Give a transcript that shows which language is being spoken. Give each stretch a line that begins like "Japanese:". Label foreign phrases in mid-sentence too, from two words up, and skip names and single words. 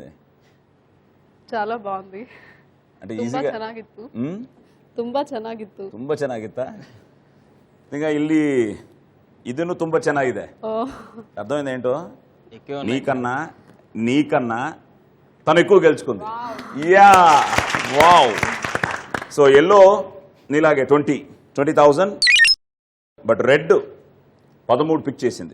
Telugu: చాలా బాగుంది. అంటే
Kannada: ತುಂಬಾ
Telugu: ఈజీగా
Kannada: ಚೆನ್ನಾಗಿತ್ತು. ತುಂಬಾ ಚೆನ್ನಾಗಿತ್ತು. ತುಂಬ ಚೆನ್ನಾಗಿತ್ತಾ? ಈಗ ಇಲ್ಲಿ ಇದನ್ನು ತುಂಬ ಚೆನ್ನಾಗಿದೆ.
Telugu: అర్థమైంది ఏంటో? నీకన్నా తను ఎక్కువ గెలుచుకుంది.
English: yeah, wow. so yellow
Telugu: నీలాగే 20,000,
English: but red
Telugu: 13 పిక్ చేసింది.